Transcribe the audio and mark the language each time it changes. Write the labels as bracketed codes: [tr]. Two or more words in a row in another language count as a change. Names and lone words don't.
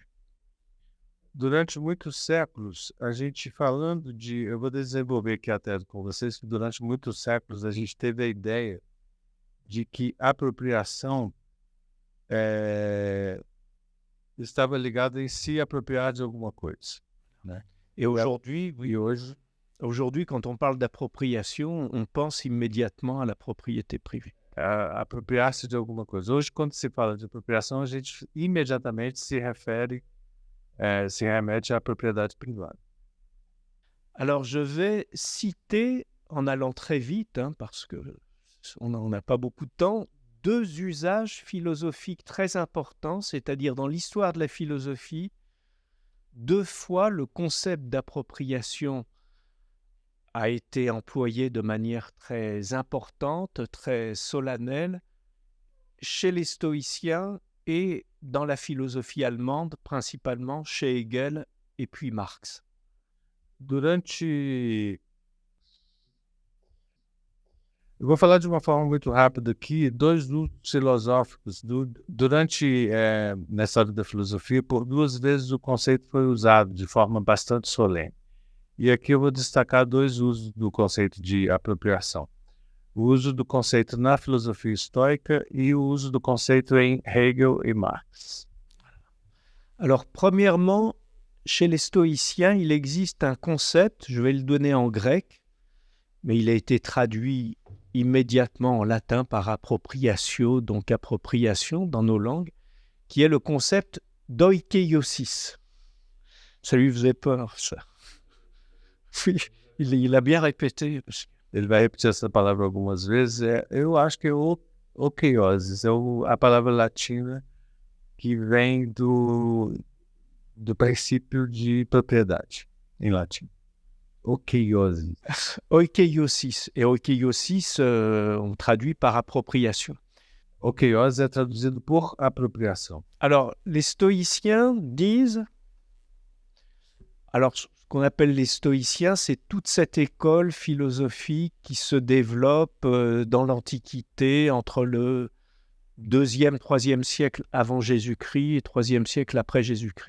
[pt] Durante muitos séculos, a gente falando de... Eu vou desenvolver aqui a tese com vocês, que durante muitos séculos a gente teve a ideia de que a apropriação estava ligada em se apropriar de alguma coisa, né? [fr] Et aujourd'hui, [pt] E hoje, [fr] aujourd'hui, quand on parle d'appropriation, on pense immédiatement à la propriété privée. [pt] apropriar-se de alguma coisa. Hoje, quando se fala de apropriação, a gente imediatamente se remete à propriedade privada. [fr] Alors, je vais citer, en allant très vite, parce qu'on n'a pas beaucoup de temps, deux usages philosophiques très importants, c'est-à-dire dans l'histoire de la philosophie, deux fois le concept d'appropriation a été employé de manière très importante, très solennelle, chez les stoïciens et dans la philosophie allemande, principalement chez Hegel et puis Marx. [pt] Eu vou falar de uma forma muito rápida aqui, dois usos filosóficos. Na história da filosofia, por duas vezes o conceito foi usado de forma bastante solene. E aqui eu vou destacar dois usos do conceito de apropriação. O uso do conceito na filosofia estoica e o uso do conceito em Hegel et Marx. [fr] Alors, premièrement, chez les stoïciens, il existe un concept, je vais le donner en grec, mais il a été traduit immédiatement en latin par appropriatio, donc appropriation dans nos langues, qui est le concept d'oikeiosis. Ça lui faisait peur, ça. Oui, il a bien répété. [pt] Ele vai repetir essa palavra algumas vezes. Eu acho que é okeiosis, a palavra latina que vem do princípio de propriedade, em latim. Okeiosis. Oikeiosis. [fr] Et oikeiosis, on traduit par appropriation. [pt] Okeiosis é traduzido por apropriação. [fr] Alors, les stoïciens disent... Alors, qu'on appelle les stoïciens, c'est toute cette école philosophique qui se développe dans l'Antiquité entre le 2e, 3e siècle avant Jésus-Christ et 3e siècle après Jésus-Christ.